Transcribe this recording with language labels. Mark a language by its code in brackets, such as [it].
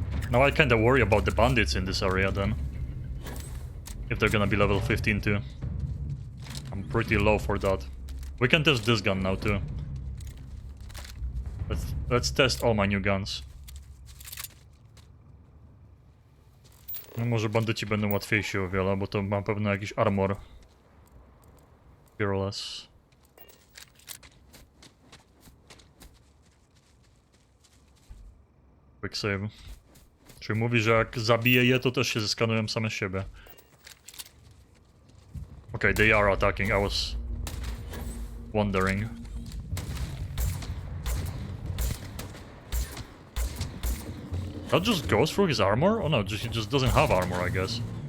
[en] Now I kinda worry about the bandits in this area then. If they're gonna be level 15 too. I'm pretty low for that. We can test this gun now too. Let's test all my new guns. [pl] No może bandyci będą łatwiejsi o wiele, bo to ma pewno jakiś armor. [en] Fearless. Quick save. [pl] Czyli mówi, że jak zabiję je, to też się zeskanują same siebie. [en] Okay, they are attacking. I was wondering. That just goes through his armor? Oh no, he just doesn't have armor, I guess.